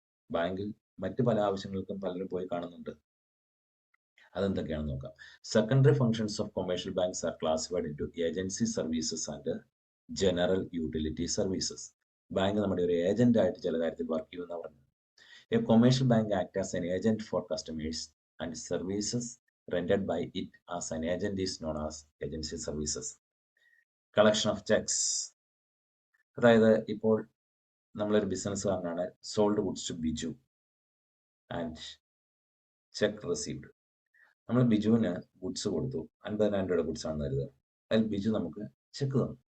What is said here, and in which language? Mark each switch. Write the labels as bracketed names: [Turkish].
[Malayalam] ബാങ്കിൽ മറ്റ് പല ആവശ്യങ്ങൾക്കും പലരും പോയി കാണുന്നുണ്ട്. അതെന്തൊക്കെയാണെന്ന് നോക്കാം. [English] Secondary functions of commercial banks are classified into agency services and general utility services. [Malayalam] Bank നമ്മുടെ ഒരു ഏജന്റ് ആയിട്ട് ചില കാര്യത്തിൽ വർക്ക് ചെയ്യുമെന്ന് പറഞ്ഞു. [English] A commercial bank acts as an agent for customers and services rendered by it as an agent is known as agency services. Collection of checks. [Malayalam] അതായത് ഇപ്പോൾ നമ്മളൊരു ബിസിനസ്സുകാരനാണ്, [English] Sold goods to Biju and cheque received. [Malayalam] നമ്മൾ ബിജുവിന് goods കൊടുത്തു, 50,000 രൂപയുടെ goods ആണെന്ന് കരുതുക. അതിൽ ബിജു നമുക്ക് ചെക്ക് തന്നു.